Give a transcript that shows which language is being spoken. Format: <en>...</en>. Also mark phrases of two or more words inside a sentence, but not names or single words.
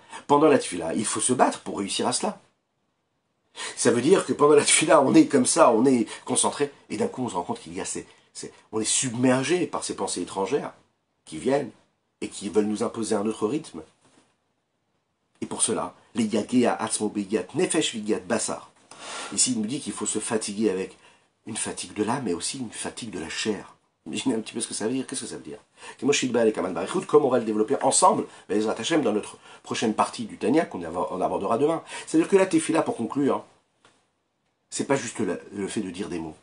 <fr>Pendant la tfila, il faut se battre pour réussir à cela. Ça veut dire que pendant la tefila, on est comme ça, on est concentré, et d'un coup on se rend compte qu'il y a on est submergé par ces pensées étrangères qui viennent et qui veulent nous imposer un autre rythme. Et pour cela, les</fr> <he>יגיע עצמו ביגיעת נפש ויגיעת בשר.</he> <fr>Ici il nous dit qu'il faut se fatiguer avec une fatigue de l'âme, mais aussi une fatigue de la chair. Imaginez un petit peu ce que ça veut dire. Qu'est-ce que ça veut dire? Comme on va le développer ensemble, dans notre prochaine partie du Tanya qu'on abordera demain. C'est-à-dire que la tefila, pour conclure, c'est pas juste le fait de dire des mots.</fr>